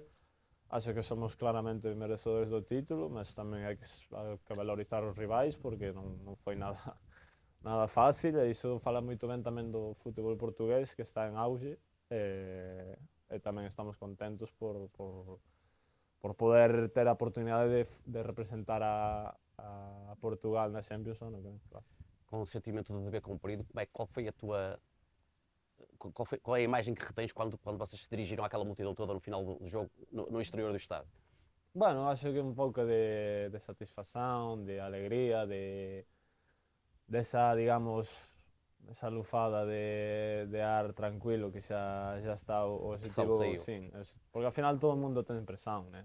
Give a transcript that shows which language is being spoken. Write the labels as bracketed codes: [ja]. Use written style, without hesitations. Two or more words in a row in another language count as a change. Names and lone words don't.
[pt] Acho que somos claramente merecedores do título, [gl] mas tamén hai que valorizar os rivais, porque non foi nada fácil, e iso fala moito ben tamén do fútbol portugués, que está en auge, e tamén estamos contentos por poder ter a oportunidade de representar a Portugal na Champions [pt] ano que vem, [gl] claro. [pt] Com o sentimento de dever cumprido, qual foi a tua... Qual é a imagem que retens quando vocês se dirigiram àquela multidão toda no final do jogo, no exterior do estádio? [gl] Bueno, acho que un pouco de satisfacción, de alegría, desa, digamos, esa lufada de ar tranquilo que xa está o objetivo, sim, porque ao final todo o mundo ten presión, né?